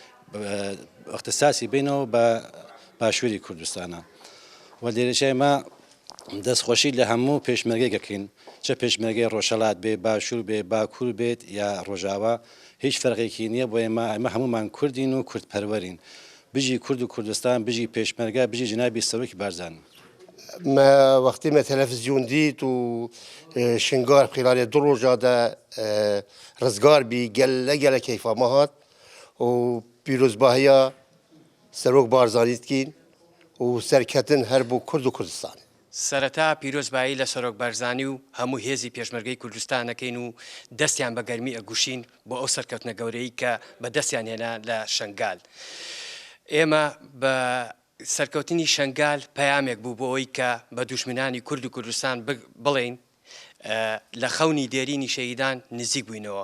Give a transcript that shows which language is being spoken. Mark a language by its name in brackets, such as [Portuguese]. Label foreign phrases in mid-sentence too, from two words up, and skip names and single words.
[Central Kurdish] اختصاصی بینەوە بە باشووری کوردستانە و لێرەشە ئێمە دەستخۆشی لە هەموو پێشمەرگەیەکەکەین چه پێشمەرگەی ڕۆژهەڵات بێ باشوور بێ باکوور بێت یا ڕۆژاوا هیچ فەرقێکی نییە بۆ ئێمە هەمومان کوردین و کوردپەروەرین بژی کورد و کوردستان بژی پێشمەرگە بژی جنابی سەرۆکی بارزان. [Kurdish] وقتی ما تلفزیون دید و شنگار خلال 2 روزا ده رزگار بی گله کیفا ماهات و پیروزباهی سەرۆک بارزانی دکین و [Central Kurdish] سەرکەتن هەر بۆ کورد و کوردستان. سەرەتا پیرۆزبایی لە سەرۆک بارزانی و هەموو هێزی پێشمەرگەی کوردستانەکەین و دەستیان بە گەرمی ئەگوشین بۆ ئەو سەرکەوتنە گەورەی کە بە دەستیان هێنا لە شنگال. ئێمە بە سەرکەوتنی شنگال پەیامێک بوو بۆ ئەوەی کە بە دوژمنانی کورد و کوردستان بڵێن لە خەونی دێرینی شەهیدان نزیک بووینەوە.